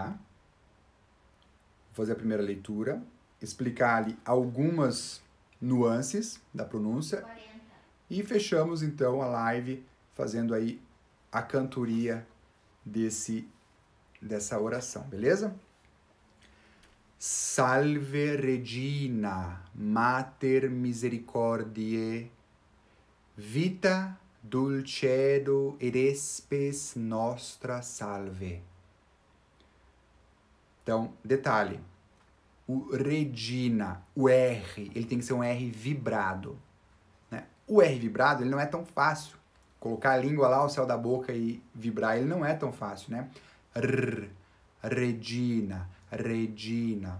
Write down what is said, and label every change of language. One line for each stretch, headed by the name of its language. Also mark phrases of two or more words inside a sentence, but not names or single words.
Portuguese: Vou fazer a primeira leitura, explicar ali algumas nuances da pronúncia 40. e fechamos então a live fazendo aí a cantoria dessa oração, beleza?
Latin: Salve Regina, Mater Misericordiae, vita dulcedo et spes nostra salve.
Portuguese: Então, detalhe, o Regina, o R, ele tem que ser um R vibrado, né? O R vibrado, ele não é tão fácil. Colocar a língua lá ao céu da boca e vibrar, ele não é tão fácil, né?
Latin: Regina, Regina.